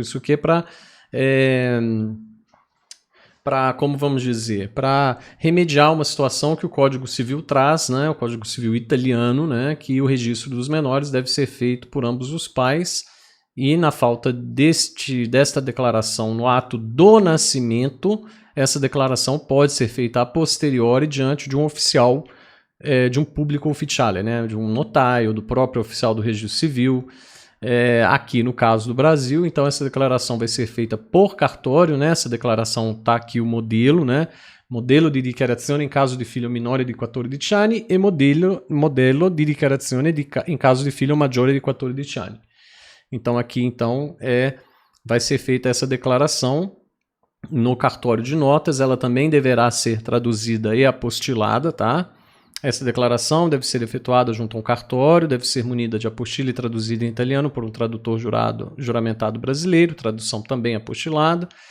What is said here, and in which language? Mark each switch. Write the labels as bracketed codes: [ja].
[pt] Isso aqui é como vamos dizer, para remediar uma situação que o Código Civil traz, né, o Código Civil italiano, né, que o registro dos menores deve ser feito por ambos os pais, e na falta desta declaração no ato do nascimento, essa declaração pode ser feita a posteriori diante de um oficial, de um público ufficiale, né, de um notário, do próprio oficial do registro civil. Aqui no caso do Brasil, então essa declaração vai ser feita por cartório, né? Essa declaração está aqui o modelo, né? [it] Modelo di dichiarazione in caso di figlio minore di 14 anni e modello di dichiarazione in caso di figlio maggiore di 14 anni. [pt] Então aqui vai ser feita essa declaração no cartório de notas, ela também deverá ser traduzida e apostilada, tá? Essa declaração deve ser efetuada junto a um cartório, deve ser munida de apostila e traduzida em italiano por um tradutor juramentado brasileiro, tradução também apostilada.